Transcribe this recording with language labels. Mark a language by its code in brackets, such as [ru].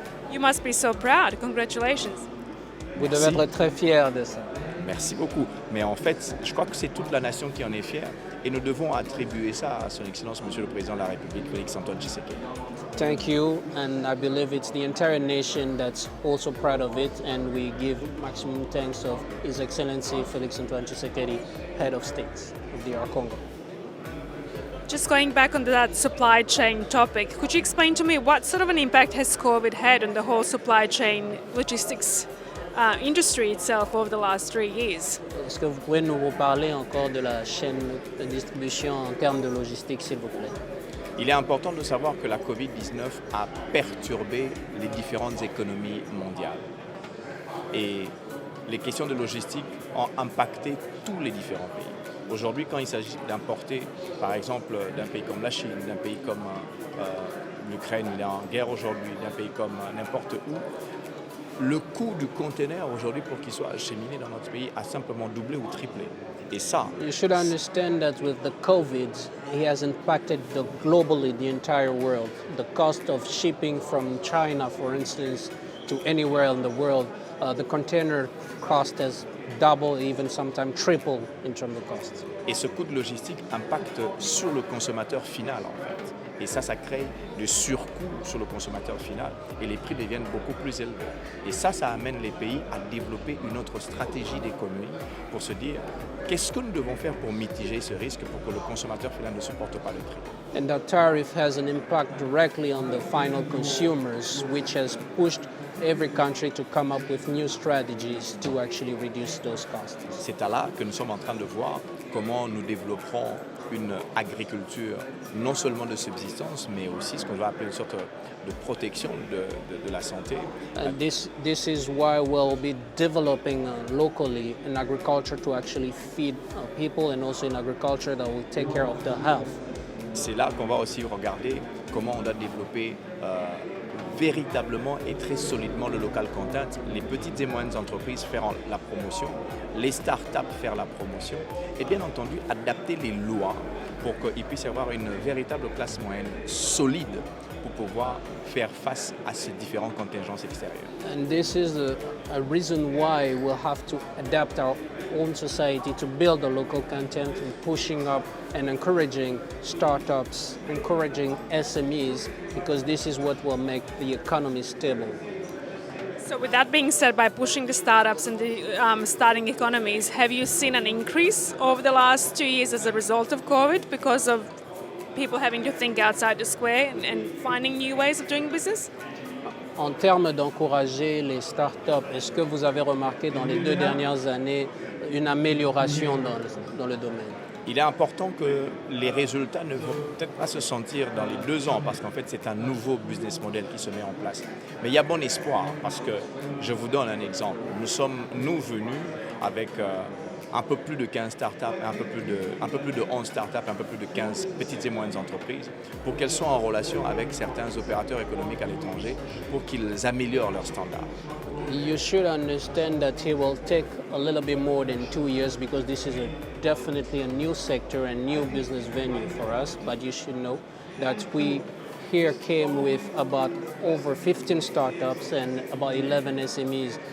[en] You must be so proud. Congratulations. [fr] Vous devez être très fiers de ça. Merci beaucoup. Mais en fait, je crois que c'est toute la nation qui en est fière et nous devons attribuer ça à son Excellence, Monsieur le Président de la République, Félix-Antoine Tshisekedi. [en] Thank you, and I believe it's the entire nation that's also proud of it, and we give maximum thanks of His Excellency Félix-Antoine Tshisekedi, Head of State of DR Congo. Just going back on that supply chain topic, could you explain to me what sort of an impact has COVID had on the whole supply chain logistics industry itself over the last 3 years? [fr] Est-ce que vous pouvez nous reparler encore de la chaîne de distribution en termes de logistique, s'il vous plaît? Il est important de savoir que la COVID-19 a perturbé les différentes économies mondiales. Et les questions de logistique ont impacté tous les différents pays. Aujourd'hui, quand il s'agit d'importer, par exemple, d'un pays comme la Chine, d'un pays comme l'Ukraine, il est en guerre aujourd'hui, d'un pays comme n'importe où, le coût du conteneur aujourd'hui pour qu'il soit acheminé dans notre pays a simplement doublé ou triplé. Et ça... [en] You should understand that with the COVID, it has impacted globally the entire world. The cost of shipping from China, for instance, to anywhere in the world the container cost has doubled, even sometimes tripled in terms of costs. [fr] Et ce coût de logistique impacte sur le consommateur final en fait. Et ça crée des surcoûts sur le consommateur final et les prix deviennent beaucoup plus élevés. Et ça amène les pays à développer une autre stratégie d'économie pour se dire qu'est-ce que nous devons faire pour mitiger ce risque pour que le consommateur final ne supporte pas le prix. [en] And that tariff has an impact directly on the final consumers, which has pushed every country to come up with new strategies to actually reduce those costs. [fr] C'est à là que nous sommes en train de voir comment nous développerons une agriculture non seulement de subsistance, mais aussi ce qu'on va appeler une sorte de protection de la santé. [en] And this is why we'll be developing locally in agriculture to actually feed people, and also in agriculture that will take care of the health. [fr] C'est là qu'on va aussi regarder comment on doit développer véritablement et très solidement le local content, les petites et moyennes entreprises faire la promotion, les start-up faire la promotion et bien entendu adapter les lois pour qu'il puisse y avoir une véritable classe moyenne solide pour pouvoir faire face à ces différentes contingences extérieures. [en] And this is a reason why we'll have to adapt our own society to build the local content and pushing up and encouraging startups, encouraging SMEs, because this is what will make the economy stable. So with that being said, by pushing the startups and the starting economies, have you seen an increase over the last 2 years as a result of COVID because of people having to think outside the square and finding new ways of doing business? [fr] En termes d'encourager les startups, est-ce que vous avez remarqué dans les 2 dernières années une amélioration dans le domaine? Il est important que les résultats ne vont peut-être pas se sentir dans les 2 ans parce qu'en fait c'est un nouveau business model qui se met en place. Mais il y a bon espoir parce que je vous donne un exemple. Nous sommes venus avec un peu plus de 15 startups, un peu plus de 11 startups, un peu plus de 15 petites et moyennes entreprises pour qu'elles soient en relation avec certains opérateurs économiques à l'étranger pour qu'ils améliorent leurs standards. [en] You should understand that it will take a little bit more than 2 years because this is definitely a new sector and new business venue for us. But you should know that we here came with about over 15 startups and about 11 SMEs.